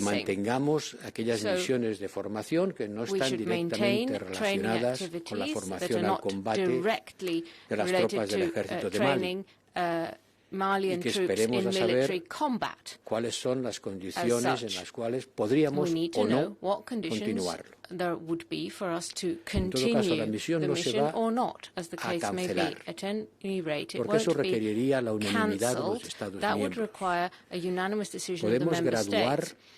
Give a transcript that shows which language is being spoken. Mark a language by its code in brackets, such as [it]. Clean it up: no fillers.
[es] Que mantengamos aquellas misiones de formación que no están directamente relacionadas con la formación al combate de las tropas del ejército de Mali. [en] Malian troops in military combat. [es] ¿Cuáles son las condiciones en las cuales podríamos o no continuarlo? [en] There would be for us to continue the mission or not, as the case may be. At any rate, it won't be cancelled. That would require a unanimous decision of the member states.